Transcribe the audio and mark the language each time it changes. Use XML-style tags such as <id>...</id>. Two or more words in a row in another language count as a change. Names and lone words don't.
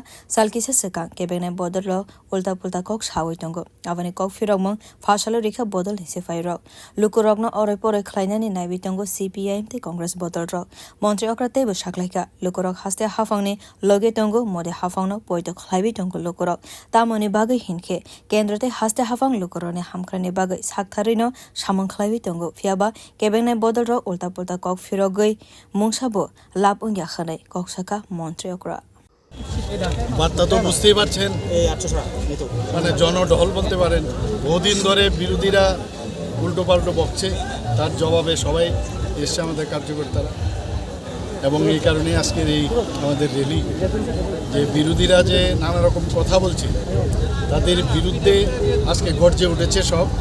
<trp>salkisa sekang kebengnai bodol ro</trp> <bn>উল্টা পাল্টা</bn> <trp>kok sawai tongo abani kok phirokmung phasalo rikha bodol hisefai rok lukurok no oroi poroi khlainani naibi tongo CPIM te Congress bodol rok montri okra tebo saklaika lukurok haste hafangni loge tongo mode hafangno poito khlaibi tongo lukurok tamoni bagai hinke kendrote haste hafang lukurone hamkrane bagai saktarino samang khlaibi tongo phiaba kebengnai bodol ro</trp> <bn>উল্টা পাল্টা</bn> <trp>kok phirogoi mungsabo lab ungya khanai kok saka montri okra</trp> <bn>বার্তা তো বুঝতেই পারছেন মানে জনঢল বলতে পারেন বহুদিন ধরে বিরোধীরা উল্টো পাল্টো বকছে তার জবাবে সবাই এসছে আমাদের কার্যকর্তারা এবং এই কারণে আজকের এই আমাদের র্যালি যে বিরোধীরা যে নানা রকম কথা বলছে তাদের বিরুদ্ধে আজকে গর্জে উঠেছে সব</bn>